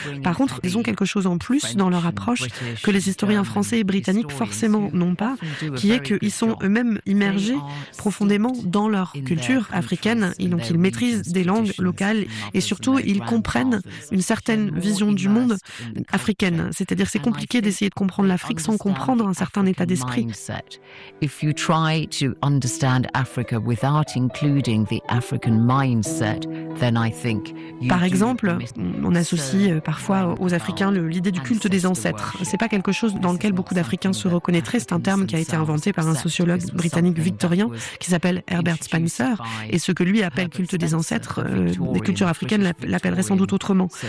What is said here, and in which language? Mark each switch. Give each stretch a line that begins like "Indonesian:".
French: Par contre, ils ont quelque chose en plus dans leur approche que les historiens français et britanniques forcément n'ont pas, qui est qu'ils sont eux-mêmes immergés profondément dans leur culture africaine. Donc, ils maîtrisent des langues locales et surtout, ils comprennent une certaine vision du monde africaine. C'est-à-dire, c'est compliqué d'essayer de comprendre l'Afrique sans comprendre un certain état d'esprit.
English: If you try to understand Africa without including the African mindset, then I think you...
French: Par exemple, on associe parfois aux Africains l'idée du culte des ancêtres. C'est pas quelque chose dans lequel beaucoup d'Africains se reconnaîtraient. C'est un terme qui a été inventé par un sociologue britannique victorien qui s'appelle Herbert Spencer, et ce que lui appelle culte des ancêtres, les cultures africaines l'appelleraient sans doute autrement.